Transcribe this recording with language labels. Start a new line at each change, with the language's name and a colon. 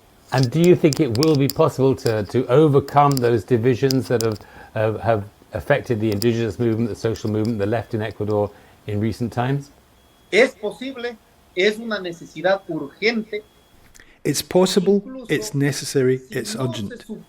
English: And do you think it will be possible to overcome those divisions that have affected the indigenous movement, the social movement, the left in Ecuador in recent times?
Spanish: Es posible, es una necesidad urgente.
English: It's possible, it's necessary, it's urgent.